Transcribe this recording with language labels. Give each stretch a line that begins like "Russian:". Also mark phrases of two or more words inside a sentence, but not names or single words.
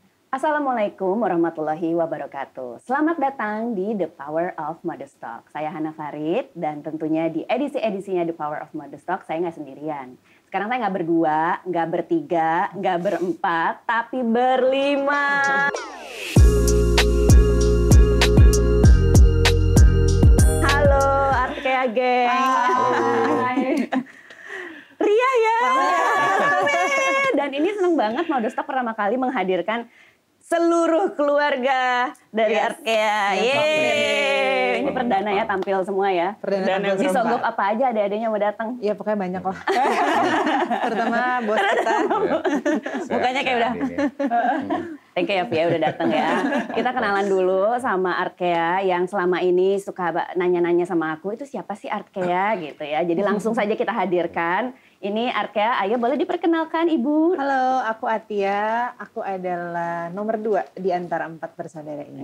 Arabic: Assalamualaikum warahmatullahi wabarakatuh.
Indonesian: Selamat datang di The Power of Modest Talk. Saya Hana Farid dan tentunya di edisi-edisinya The Power of Modest Talk saya nggak sendirian. Sekarang saya nggak berdua, nggak bertiga, nggak berempat, tapi berlima. Halo Artkea Geng. Hai. Ria ya. Dan ini senang banget Modest Talk pertama kali menghadirkan seluruh keluarga dari Artkea. Yeay. Ini perdana ya tampil semua ya. Perdana Disogok apa aja adek-adeknya mau datang. Iya pokoknya banyak lah. Terutama bos kita. Mukanya kayak udah.
English: Thank you
Indonesian: ya Via udah datang ya. Kita kenalan dulu sama Artkea yang selama ini suka nanya-nanya sama aku itu siapa sih Artkea gitu ya. Jadi langsung saja kita hadirkan. Ini Artkea, ayo boleh diperkenalkan Ibu. Halo, aku Atia. Aku adalah nomor 2 di antara 4 bersaudara ini.